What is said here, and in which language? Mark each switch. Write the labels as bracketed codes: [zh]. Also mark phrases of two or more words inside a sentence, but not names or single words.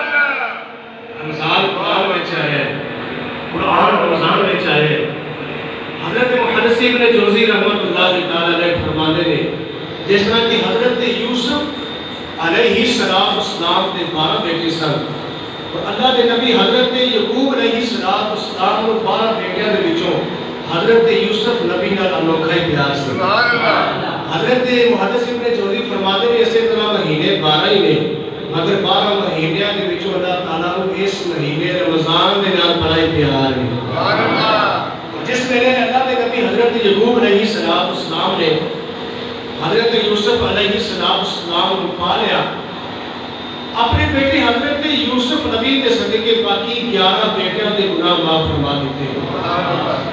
[pa] رمضان قرآن وچ آیا ہے، قرآن رمضان وچ آیا ہے۔ [ur] حضرت محدث ابن جوزی رحمۃ اللہ تعالی علیہ فرماتے ہیں جس طرح کہ حضرت یوسف علیہ السلام کے 12 بیٹے سن، اور اللہ کے نبی حضرت یعقوب علیہ السلام کو [pa] 12 بیٹیاں دے وچوں حضرت یوسف نبی نال انوکھا ہی پیار سی۔ حضرت محدث ابن جوزی فرماتے ہیں اسی طرح مہینے 12 ہی نے، مگر 12 مہینیاں دے وچوں اللہ تعالیٰ کو اس مہینے رمضان دے نال بڑا ہی پیار ہے۔ [ur] جس میں اللہ کے نبی حضرت یعقوب علیہ السلام نے حضرت یوسف علیہ السلام کو پا لیا، اپنے بیٹے حضرت یوسف نبی کے صدقے [pa] باقی 11 بیٹیاں دے گناہ [ur] معاف فرما دیتے ہیں۔